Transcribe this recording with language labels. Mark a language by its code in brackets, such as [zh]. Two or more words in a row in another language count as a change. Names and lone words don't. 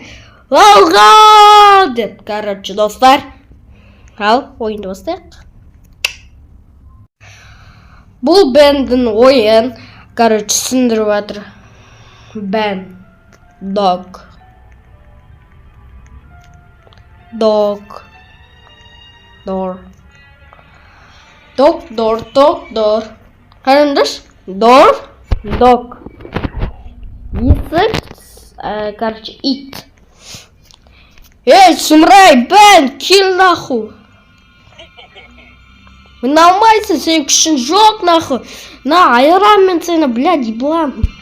[kk] Алға! Деп, короче, достар. Ал, ойынды бастайық. Бұл бәндің ойын, короче, түсіндіріп жатыр. [en] Бән. Dog. Dog. Door. Dog, door, dog, door. [kk] Қараңдаршы? [en] Door, dog. [kk] Есік, короче, ит. Эй, сұмырай, бән, кел нахуй. Мен алмайсың, сен күшін жоқ нахуй. На, айырам мен сені, блядь, еблан.